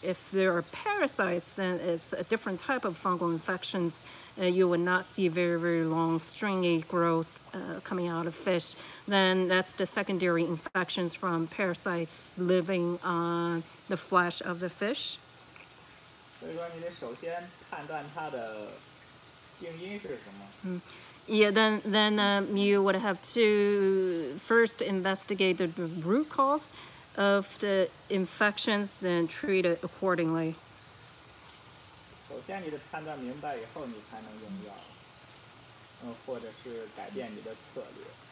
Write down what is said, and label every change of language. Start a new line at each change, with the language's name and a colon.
English: If there are parasites, then it's a different type of fungal infections. You would not see very, very long stringy growth coming out of fish. Then that's the secondary infections from parasites living on the flesh of the fish.
Chinese: 所以说，你得首先判断它的病因是什么。
English: Yeah, then you would have to first investigate the root cause of the infections, then treat it accordingly.
Chinese: 首先，你得判断明白以后，你才能用药，或者是改变你的策略。